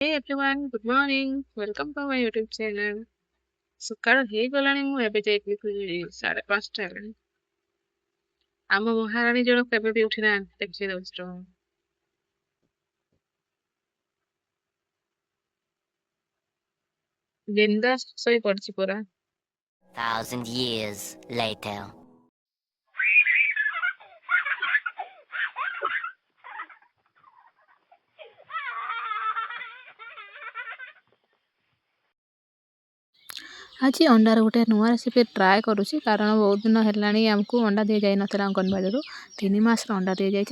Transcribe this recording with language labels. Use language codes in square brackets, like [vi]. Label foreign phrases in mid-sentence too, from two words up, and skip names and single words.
[en] Hey everyone, good morning. Welcome to my YouTube channel. [or] ସକାଳ ହେଇଗଲାଣି ମୁଁ ଏବେ ଯାଇକି 5:30 ହେଲାଣି। ଆମ ମହାରାଣୀ ଜଣ କେବେ ବି ଉଠି ନାହାନ୍ତି ଦେଖି ଦଉଛି ରୁହ। ବିନ୍ଦାସ ଶୋଇ ପଡିଛି ପୁରା। [en] 1,000 years later. [or] ଆଜି ଅଣ୍ଡାର ଗୋଟେ ନୂଆ ରେସିପି ଟ୍ରାଏ କରୁଛି କାରଣ ବହୁତ ଦିନ ହେଲାଣି ଆମକୁ ଅଣ୍ଡା ଦିଆଯାଇନଥିଲା ଅଙ୍ଗନବାଡ଼ିରୁ 3 ମାସର ଅଣ୍ଡା ଦିଆଯାଇଛି।